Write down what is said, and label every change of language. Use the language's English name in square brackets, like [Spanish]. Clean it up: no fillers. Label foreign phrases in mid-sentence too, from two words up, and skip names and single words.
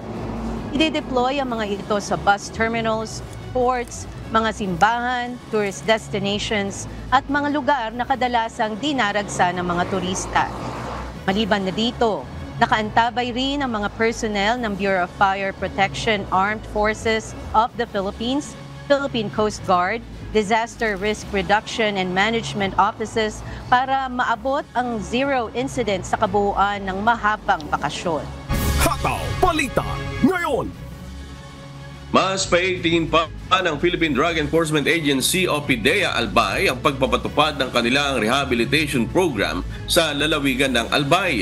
[Filipino] Ide-deploy ang mga ito sa [English] bus terminals, [Filipino] ports, mga simbahan, [English] tourist destinations [Filipino] at mga lugar na kadalasang dinaragsa ng mga turista. Maliban na dito, nakaantabay rin ang mga personnel ng Bureau of Fire Protection Armed Forces of the Philippines, Philippine Coast Guard, Disaster Risk Reduction and Management Offices para maabot ang [English] zero incident [Filipino] sa kabuuan ng mahabang bakasyon. Hataw Balita ngayon. Mas paigtingin pa ng Philippine Drug Enforcement Agency o PDEA Albay ang pagpapatupad ng kanilang [English] rehabilitation program [Filipino] sa lalawigan ng Albay.